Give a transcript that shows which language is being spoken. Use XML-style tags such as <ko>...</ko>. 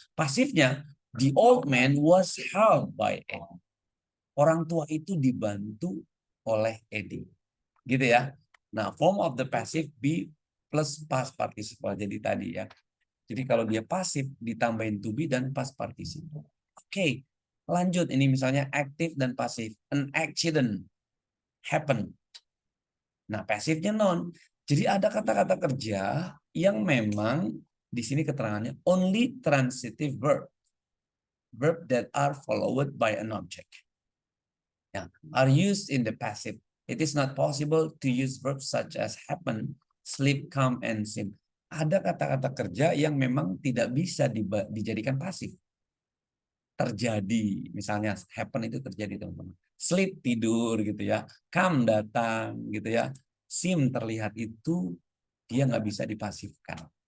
<en>Pasifnya, the old man was helped by Eddie.</en> <id>Orang tua itu dibantu oleh Eddie. Gitu ya. Nah,</id> <en>form of the passive be plus past participle.</en> <id>Jadi tadi ya. Jadi kalau dia pasif ditambahin to be dan past participle. Oke. Lanjut ini misalnya aktif dan pasif.</id> <en>An accident happen.</en> <id>Nah, pasifnya non. Jadi ada kata-kata kerja yang memang di sini keterangannya</id> <en>only transitive verb. Verb that are followed by an object. Yeah, are used in the passive. It is not possible to use verbs such as happen, sleep, come, and seem.</en> <id>Ada kata-kata kerja yang memang tidak bisa dijadikan pasif. Terjadi, misalnya happen itu terjadi, teman-teman. Sleep, tidur gitu ya. Come, datang gitu ya. Seem, terlihat, itu dia nggak bisa dipasifkan.</id>